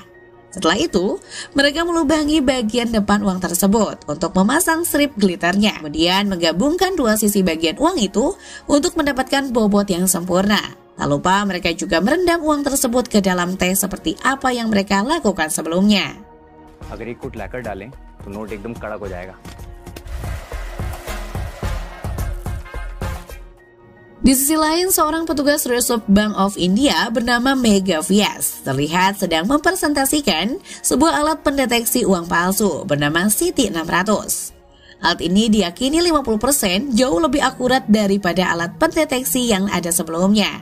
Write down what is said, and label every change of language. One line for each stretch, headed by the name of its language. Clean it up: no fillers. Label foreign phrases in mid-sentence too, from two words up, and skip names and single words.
Indonesian: Setelah itu, mereka melubangi bagian depan uang tersebut untuk memasang strip glitternya. Kemudian menggabungkan 2 sisi bagian uang itu untuk mendapatkan bobot yang sempurna. Tak lupa mereka juga merendam uang tersebut ke dalam teh seperti apa yang mereka lakukan sebelumnya.
Hindi: अगर एक कूट लाकर डालें, तो नोट एकदम कड़क हो जाएगा.
Indonesian: Di sisi lain, seorang petugas Reserve Bank of India bernama Mega Vyas terlihat sedang mempresentasikan sebuah alat pendeteksi uang palsu bernama Citi 600. Alat ini diyakini 50% jauh lebih akurat daripada alat pendeteksi yang ada sebelumnya.